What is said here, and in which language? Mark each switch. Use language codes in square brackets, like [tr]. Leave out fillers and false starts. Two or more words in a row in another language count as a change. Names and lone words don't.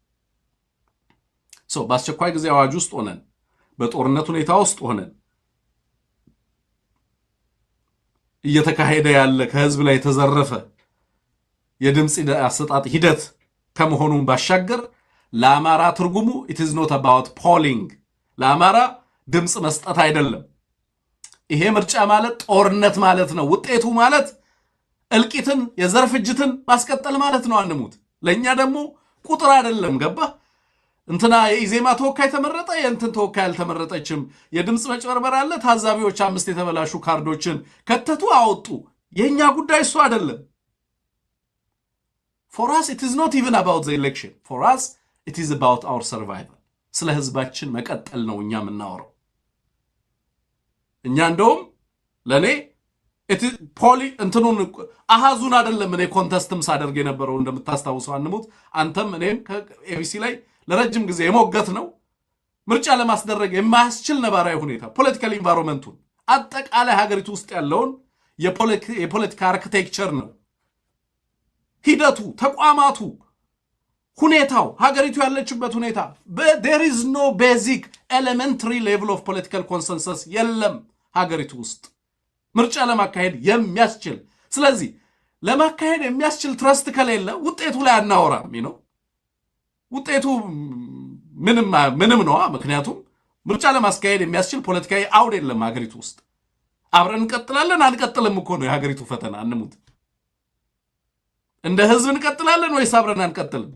[am] በአስቸኳይ ጊዜ አዋጅ ውስጥ ሆነን በጦርነት ሁኔታ ውስጥ ሆነን እየተካሄደ ያለ ከህዝብ ላይ የተዘረፈ የድምጽ አሰጣጥ ሂደት ከመሆኑን ባሻገር ለአማራ ትርጉሙ [en] it is not about polling [am] ለአማራ ድምጽ መስጠት አይደለም። ይሄ ምርጫ ማለት ጦርነት ማለት ነው። ውጤቱ ማለት እልቂትን የዘር ፍጅትን ማስቀጠል ማለት ነው። አንሙት። ለኛ ደግሞ ቁጥር አይደለም። ገባ እንትና የኢዜማ ተወካይ ተመረጠ የእንትን ተወካይ አልተመረጠችም፣ የድምጽ መጭበርበር አለ፣ ታዛቢዎች 5 የተበላሹ ካርዶችን ከተቱ አወጡ። የኛ ጉዳይ እሱ አይደለም። [en] for us it is not even about the election. for us it is about our survival. [am] ስለ ህዝባችን መቀጠል ነው እኛ የምናወራው። እኛ እንደውም ለኔ እንትኑን አሃዙን አይደለም እኔ ኮንተስትም ሳደርግ የነበረው እንደምታስታውሰው አንሙት፣ አንተም እኔም ከኤቢሲ ላይ ለረጅም ጊዜ የሞገት ነው ምርጫ ለማስደረግ የማያስችል ነባራዊ ሁኔታ ፖለቲካል ኢንቫይሮንመንቱን አጠቃላይ ሀገሪቱ ውስጥ ያለውን የፖለቲካ አርኪቴክቸር ነው ሂደቱ፣ ተቋማቱ፣ ሁኔታው፣ ሀገሪቱ ያለችበት ሁኔታ [en] there is no basic elementary level of political consensus [am] የለም ሀገሪቱ ውስጥ ምርጫ ለማካሄድ የሚያስችል። ስለዚህ ለማካሄድ የሚያስችል ትረስት ከሌለ ውጤቱ ላይ አናወራም ነው። ውጤቱ ምንም ነው። ምክንያቱም ምርጫ ለማስካሄድ የሚያስችል ፖለቲካዊ አውድ የለም ሀገሪቱ ውስጥ። አብረን እንቀጥላለን አንቀጥልም እኮ ነው የሀገሪቱ ፈተና። አንሙት። እንደ ህዝብ እንቀጥላለን ወይስ አብረን አንቀጥልም?